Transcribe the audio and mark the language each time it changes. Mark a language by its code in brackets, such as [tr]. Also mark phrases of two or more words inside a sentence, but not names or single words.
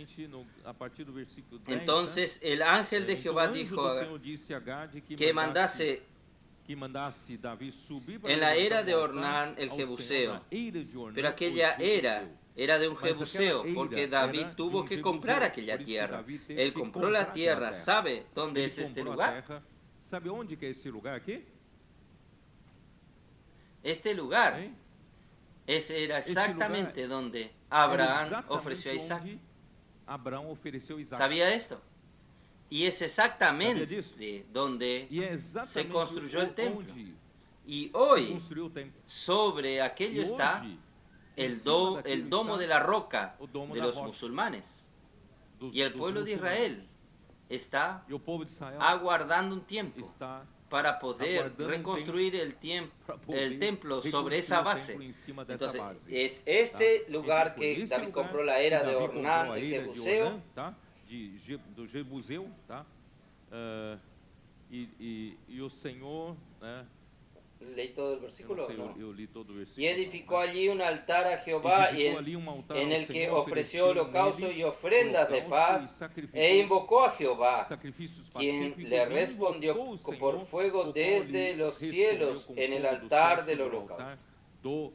[es] Entonces el ángel de Jehová dijo que mandase en la era de Ornán el Jebuseo, pero aquella era de un jebuseo, porque David tuvo que comprar aquella tierra. Él compró la tierra. ¿Sabe dónde es este lugar? [pt] ¿Sabe onde que é esse lugar aqui? [es] Este lugar era exactamente donde Abraham ofreció a Isaac. ¿Sabía esto? Y es exactamente donde se construyó el templo. Y hoy sobre aquello está el domo de la roca de los musulmanes. Y el pueblo de Israel está aguardando un tiempo para poder reconstruir el templo sobre esa base. Entonces, es este lugar que David compró la era de Ornán, el Jebuseo. [pt] Do Jebuseu, tá? E o Senhor, né? [es] ¿Leí todo el versículo? No. Yo leí todo el versículo. Y edificó allí un altar a Jehová en el que ofreció holocausto y ofrendas de paz e invocó a Jehová, quien le respondió por fuego desde los cielos en el altar del holocausto.